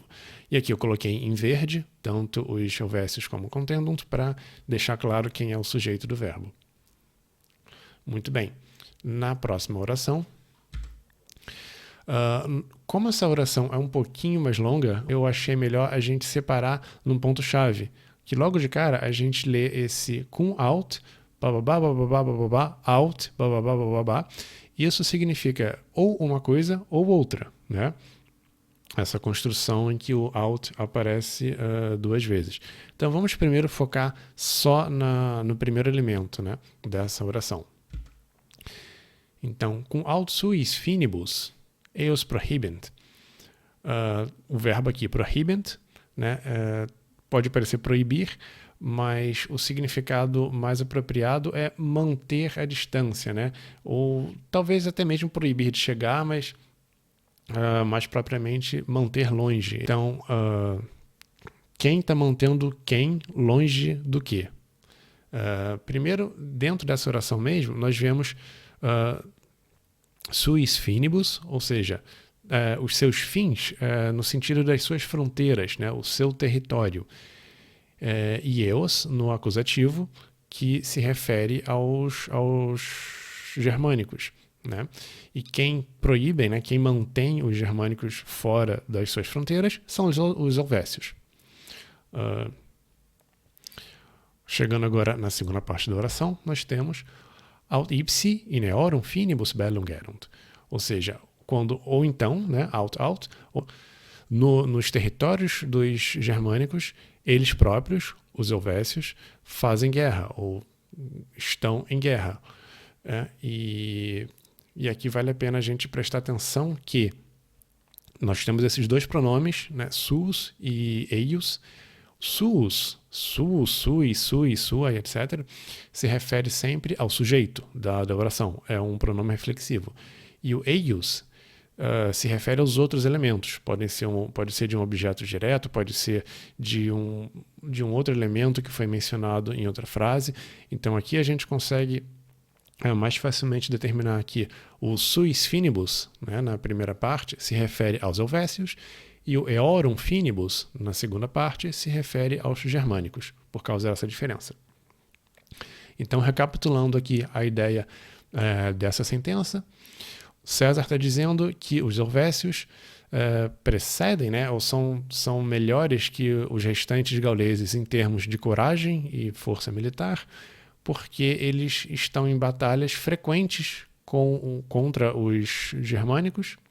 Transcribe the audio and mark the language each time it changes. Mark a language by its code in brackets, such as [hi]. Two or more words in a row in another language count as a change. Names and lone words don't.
[pt] E aqui eu coloquei em verde, tanto os helvécios como contendunt, para deixar claro quem é o sujeito do verbo. Muito bem. Na próxima oração, como essa oração é um pouquinho mais longa, eu achei melhor a gente separar num ponto-chave, que logo de cara a gente lê esse [la] cum aut, bababá, bababá, bababá, [pt] aut, bababá, bababá. Isso significa ou uma coisa ou outra, Essa construção em que o aut aparece 2 vezes. Então vamos primeiro focar só no primeiro elemento, dessa oração. Então, [la] cum aut suis finibus eos prohibent. [pt] O verbo aqui, prohibent, pode parecer proibir, mas o significado mais apropriado é manter a distância, ou talvez até mesmo proibir de chegar, mas mais propriamente manter longe. Então, quem está mantendo quem longe do quê? Primeiro, dentro dessa oração mesmo, nós vemos [la] suis finibus, [pt] ou seja, os seus fins no sentido das suas fronteiras, né, o seu território. E eos no acusativo, que se refere aos germânicos. Né? E quem proíbe, né, quem mantém os germânicos fora das suas fronteiras são os helvécios. Chegando agora na segunda parte da oração, nós temos [la] aut ipsi in eorum finibus bellum gerunt. [pt] Ou seja, quando, ou então, né, aut, nos territórios dos germânicos, eles próprios, os helvécios, fazem guerra, ou estão em guerra. E aqui vale a pena a gente prestar atenção que nós temos esses dois pronomes, né, suus e eius. [la] Suus, sui, [pt] sua, etc., se refere sempre ao sujeito da oração. É um pronome reflexivo. E o eius se refere aos outros elementos. Pode ser de um objeto direto, pode ser de um outro elemento que foi mencionado em outra frase. Então aqui a gente consegue mais facilmente determinar que o [la] suis finibus, [pt] né, na primeira parte, se refere aos helvécios, e o [la] eorum finibus, [pt] na segunda parte, se refere aos germânicos, por causa dessa diferença. Então, recapitulando aqui a ideia dessa sentença, César está dizendo que os helvécios precedem, né, ou são melhores que os restantes gauleses em termos de coragem e força militar, porque eles estão em batalhas frequentes contra os germânicos,